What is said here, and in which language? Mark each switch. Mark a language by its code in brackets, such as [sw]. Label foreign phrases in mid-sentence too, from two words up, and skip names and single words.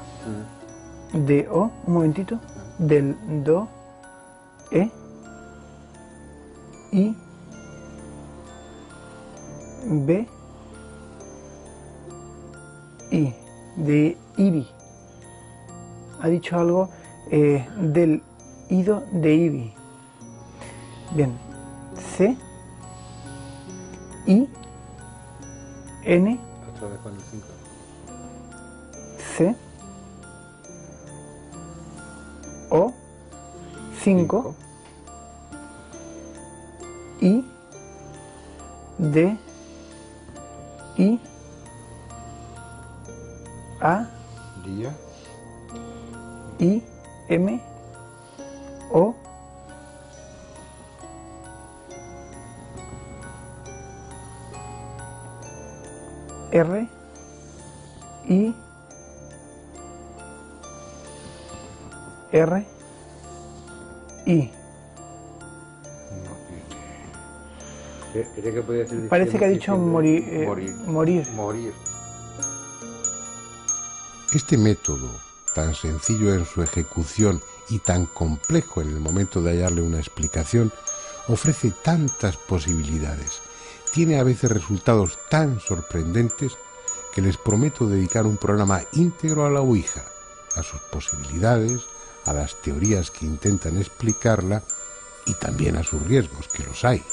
[es] D, O, un momentito. Del Do, E, I, B, I, de Ibi. Ha dicho algo del ido de Ibi. Bien. C, I, N, Otra vez con el 5. C, O, 5, I, D, I, A, Día. I, M, O, R, I, R, I. Creía que podía decir. Parece que ha dicho morir. Morir. Este método, tan sencillo en su ejecución y tan complejo en el momento de hallarle una explicación, ofrece tantas posibilidades, tiene a veces resultados tan sorprendentes que les prometo dedicar un programa íntegro a la Ouija, a sus posibilidades, a las teorías que intentan explicarla y también a sus riesgos, que los hay.